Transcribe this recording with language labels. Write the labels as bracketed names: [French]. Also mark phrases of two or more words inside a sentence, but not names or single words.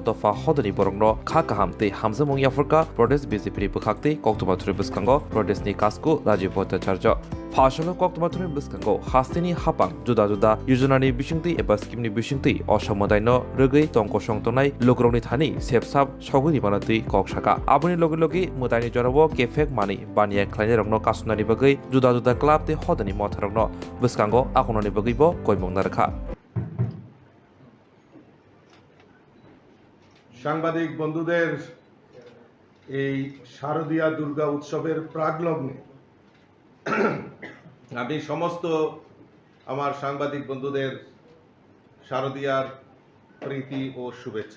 [Kok Borok] dofa hodani borongno kha kaham te hamjamong yaforka Pradesh BJP ni bukhakte koktomathuri biskango Pradesh ni kasku Rajiv Bhattacharya Phasalo koktomathuri biskango Haste ni hapang juda juda yojana ni bisingti eba scheme ni bisingti Mwtaino Rwgwi tongko soktonai lukurokni thani sepsap soguni banati koksaka aboni logi Mwtaini jorao kefek mani baniya khlainai rokno kasunani bagai juda juda club te hodani motharokno Kango akononi bagibo koimong narkha [Bangla] সাংবাদিক বন্ধুদের এই শারদীয়া দুর্গা উৎসবের প্রাকলগ্নে আমি সমস্ত আমার সাংবাদিক বন্ধুদের শারদীয়ার প্রীতি ও শুভেচ্ছা।